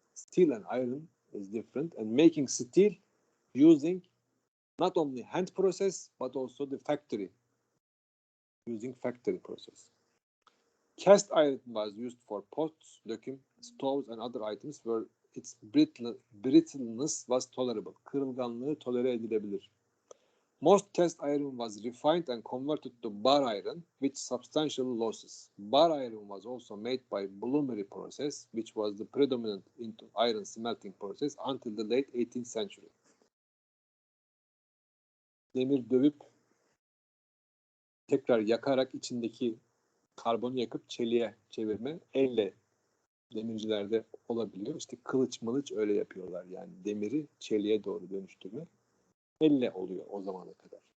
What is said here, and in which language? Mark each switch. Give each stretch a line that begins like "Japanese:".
English: Steel and iron is different, and making steel using not only hand process but also the factory using factory process. Cast iron was used for pots, döküm, stoves and other items where its brittleness was tolerable.
Turkish: Kırılganlığı tolere edilebilir.
English: Most cast iron was refined and converted to bar iron with substantial losses. Bar iron was also made by bloomery process, which was the predominant into iron smelting process until the late 18th century.
Turkish: Demir dövüp tekrar yakarak içindeki karbonu yakıp çeliğe çevirme elle demircilerde olabiliyor. İşte kılıç mılıç öyle yapıyorlar. Yani demiri çeliğe doğru dönüştürme elle oluyor o zamana kadar.